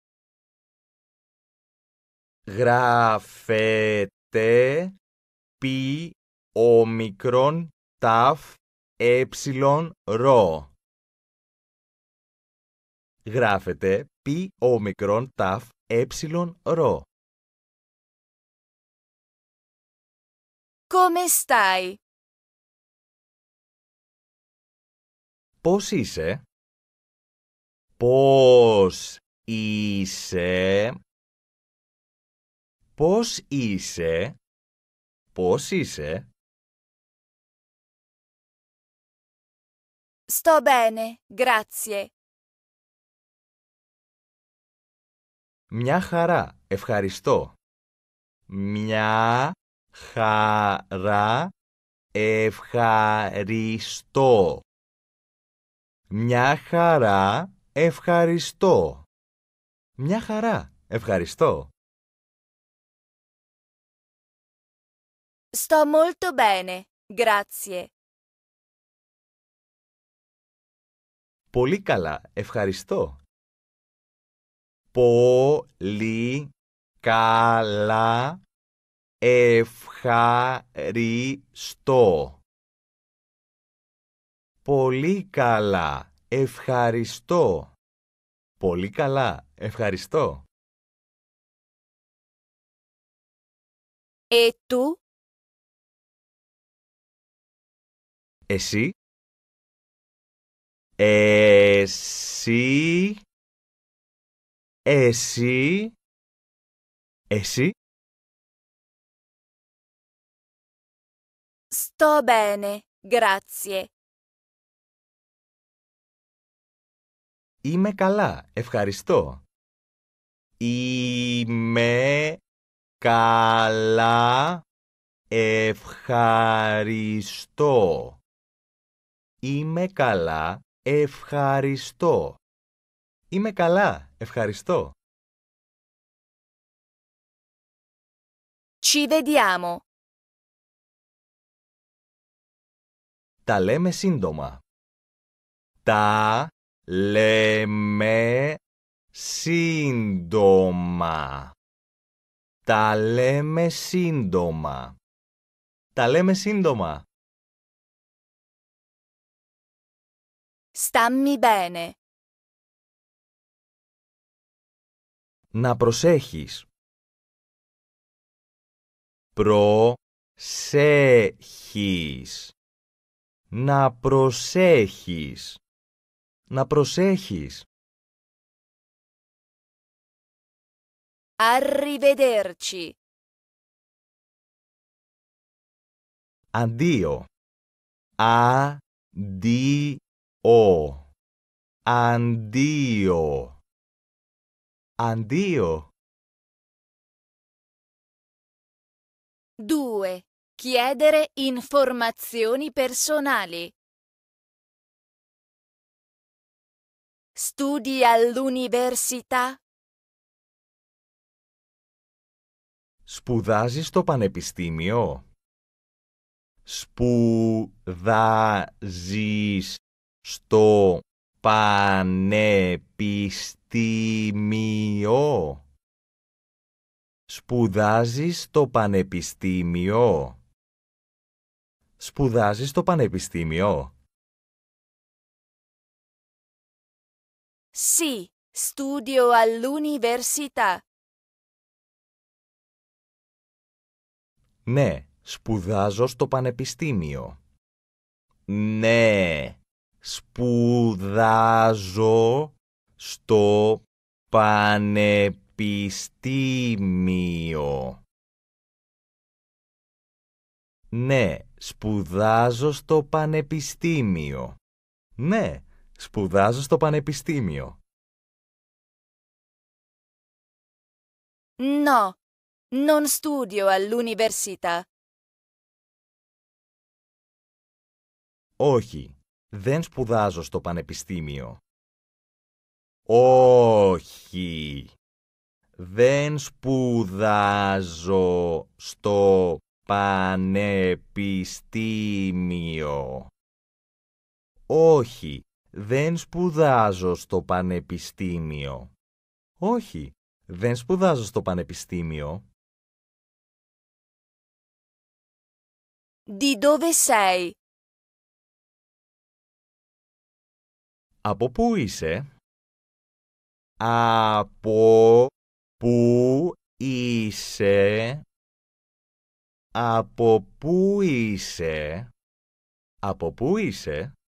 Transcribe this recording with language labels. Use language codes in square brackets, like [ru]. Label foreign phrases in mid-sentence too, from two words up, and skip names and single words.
[el] Γράφετε πι όμικρον ταφ έψιλον ρο. Γράφετε πι όμικρον ταφ έψιλον ρο. [it] Come stai? [el] Πώς είσαι? Πώς είσαι? Πώς είσαι? Πώς είσαι? [it] Sto bene, grazie. [el] Μια χαρά, ευχαριστώ. Μια χαρά, ευχαριστώ. Μια χαρά, ευχαριστώ. Μια χαρά, ευχαριστώ. [it] Sto molto bene, grazie. [el] Πολύ καλά, ευχαριστώ. Πολύ καλά, ευχαριστώ. Πολύ καλά, ευχαριστώ. Πολύ καλά, ευχαριστώ. [it] E tu? [el] Εσύ? Εσύ? Εσύ? Εσύ? [it] Sto bene, grazie. [el] Είμαι καλά, ευχαριστώ. Είμαι καλά, ευχαριστώ. Είμαι καλά, ευχαριστώ. Είμαι καλά, ευχαριστώ. [it] Ci vediamo. [el] Τα λέμε σύντομα. Τα λέμε σύντομα. Τα λέμε σύντομα. Τα λέμε σύντομα. [it] Stammi bene. [el] Να προσέχεις. Προσέχεις. Να προσέχεις. Να προσέχεις. [it] Arrivederci. [el] Αντίο. Αντίο. Αντίο. Αντίο. [it] 2. Chiedere informazioni personali. Studi all'università? [el] Σπουδάζεις στο πανεπιστήμιο. Σπουδάζεις στο πανεπιστήμιο. Σπουδάζεις στο πανεπιστήμιο. Σπουδάζεις στο πανεπιστήμιο. [it] Sì, studio all'università. [el] Ναι, σπουδάζω στο πανεπιστήμιο. Ναι, σπουδάζω στο πανεπιστήμιο. Ναι, σπουδάζω στο πανεπιστήμιο. Ναι, σπουδάζω στο πανεπιστήμιο. [it] No, non studio all'università. [el] Όχι, δεν σπουδάζω στο πανεπιστήμιο. Όχι, δεν σπουδάζω στο πανεπιστήμιο. Όχι, δεν σπουδάζω στο πανεπιστήμιο. Όχι, δεν σπουδάζω στο πανεπιστήμιο. [it] Di dove sei? [el] Από πού είσαι? Από πού είσαι? Από πού είσαι? Από πού είσαι?